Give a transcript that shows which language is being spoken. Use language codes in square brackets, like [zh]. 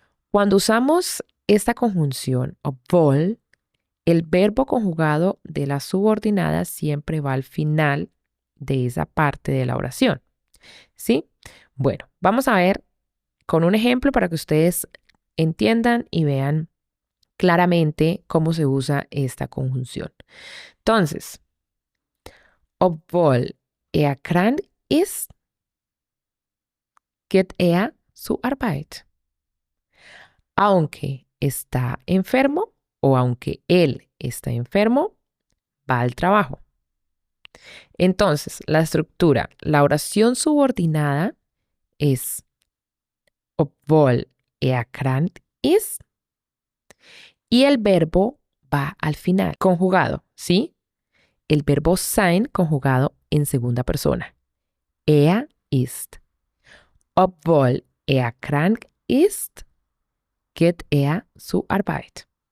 [es] Cuando usamos esta conjunción obwohl, el verbo conjugado de la subordinada siempre va al final de esa parte de la oración, ¿sí? Bueno, vamos a ver con un ejemplo para que ustedes entiendan y vean claramente cómo se usa esta conjunción. [de] Entonces, obwohl krank ist, geht zur Arbeit. [es] Aunque está enfermo o aunque él está enfermo, va al trabajo. Entonces, la estructura, la oración subordinada es [de] obwohl krank ist [es] y el verbo va al final, conjugado, ¿sí? El verbo sein conjugado en segunda persona. [de] Ist. Obwohl krank ist, geht zur Arbeit.